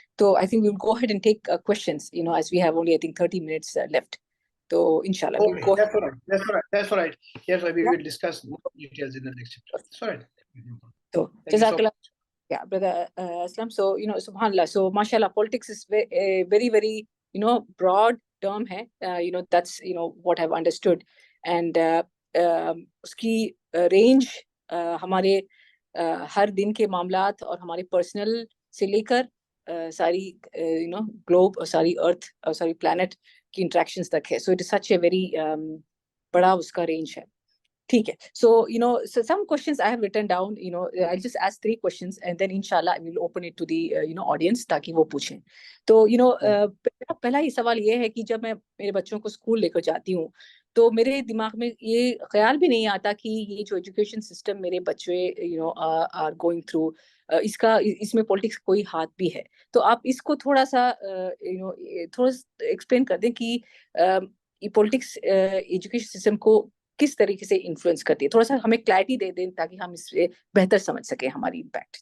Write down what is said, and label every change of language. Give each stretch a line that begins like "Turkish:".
English: So I think we will go ahead and take questions. As we have only I think 30 minutes left. So inshallah, Okay, we'll go. That's all right. That's all right. Yes, we Yeah. will discuss more details in the next chapter. That's all right. So Thank you so Jazakallah. much. Yeah, brother Aslam. So subhanallah. So mashallah, politics is very very broad term hai. That's what I've understood,
Hindi: and uski range हमारे हर दिन के मामलात और हमारे personal से लेकर सारी globe और सारी अर्थ और सारी प्लैनेट की इंटरेक्शंस तक है.
English: So it is such a very
Hindi: बड़ा उसका range है. ठीक है.
English: So so some questions I have written down. I'll just ask 3 questions and then inshallah I will open it to the audience
Hindi: ताकि वो पूछें. तो पहला ही सवाल ये है कि जब मैं मेरे बच्चों को स्कूल लेकर जाती हूँ तो मेरे दिमाग में ये ख्याल भी नहीं आता कि ये जो एजुकेशन सिस्टम मेरे बच्चे
English: are going through
Hindi: इसमें पॉलिटिक्स कोई हाथ भी है. तो आप इसको थोड़ा सा थोड़ा एक्सप्लेन कर दें कि ये पॉलिटिक्स एजुकेशन सिस्टम को किस तरीके से इन्फ्लुएंस करती है. थोड़ा सा हमें क्लैरिटी दे दें ताकि हम इससे बेहतर समझ सकें हमारी इम्पैक्ट.